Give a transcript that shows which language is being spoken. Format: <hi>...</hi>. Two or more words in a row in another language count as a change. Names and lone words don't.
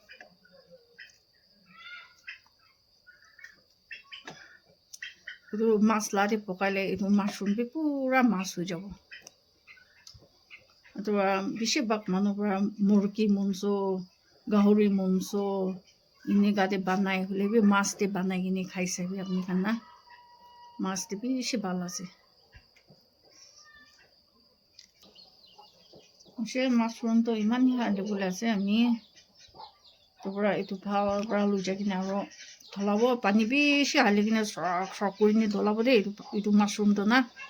<nag>itu masla de pokaile itu mushroom bi pura mas ho jabo itu bishi bak manu pura murki munso gahuri munso ini gade banai hole bi mas de banai gini khaise bi apni khan na mas de bishi bal ase she mushroom to iman hi hande bole ase ami to pura itu bhal pura lu jagina ro tholabo pani bishi haligina sok kurini dolabo de itu mushroom to na</nag>